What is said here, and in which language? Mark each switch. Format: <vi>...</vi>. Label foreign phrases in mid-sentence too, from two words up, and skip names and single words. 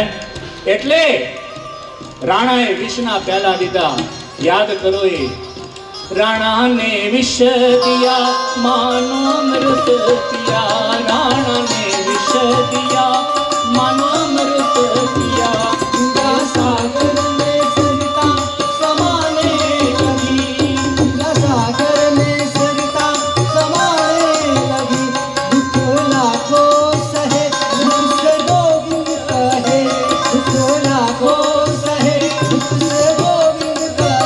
<gu>એટલે રાણાએ વિષના પ્યાલા દીધા. યાદ કરો, એ</gu> <hi>राणाने विष दिया मानो अमृत पिया, राणाने विष दिया मानो अमृत पिया. मीरा सागर में सरिता समाने लगी, मीरा सागर में सरिता समाने लगी. दुख लाखो सहे मुख से गोविंद कहे, दुख लाखो सहे मुख से गोविंद कहे.</hi>